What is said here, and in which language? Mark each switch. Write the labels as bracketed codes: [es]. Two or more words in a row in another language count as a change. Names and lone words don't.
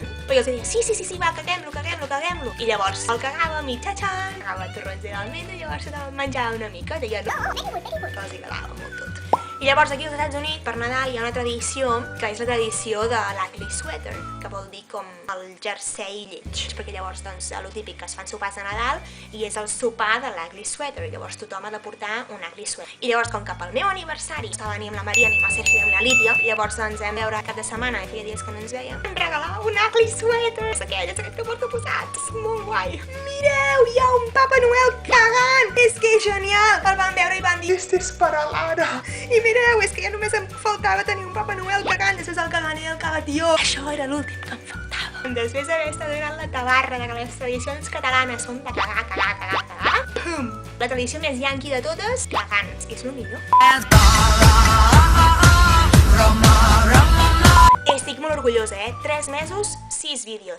[ca] Però jo els deia, sí, va, caguem-lo. I llavors el cagàvem i xatxan, cagava torrons de l'almendra i llavors se te'l menjava una mica, deia, no, que els agradava molt tot. I llavors aquí als Estats Units, per Nadal, hi ha una tradició, que és la tradició de l' [en] ugly sweater, [ca] que vol dir com el jersei lleig. Perquè llavors, doncs, lo típic que es fan sopars de Nadal i és el sopar de l' [en] ugly sweater. [ca] Llavors tothom ha de portar un [en] ugly sweater. [ca] I llavors, com que pel meu aniversari estava ni amb la Maria, ni amb la Sergio, ni amb la Lídia, i llavors ens vam veure cap de setmana, i feia dies que no ens veiem, em regalava un [en] ugly sweater. [ca] És aquest que porto posat. És molt guai. Mireu, hi ha un Papa Noel cagant! És que és genial! El van veure i van dir, [es] Este es para Lara. [ca] i mireu, és que ja només em faltava tenir un Papa Noel cagant, després el caganer i el cagatío. Això era l'últim que em faltava. Després d'haver estat donant la tabarra de que les tradicions catalanes són de cagar, pum! La tradició més yanqui de totes, cagant, és el millor. Estic molt orgullosa, 3 mesos, 6 vídeos.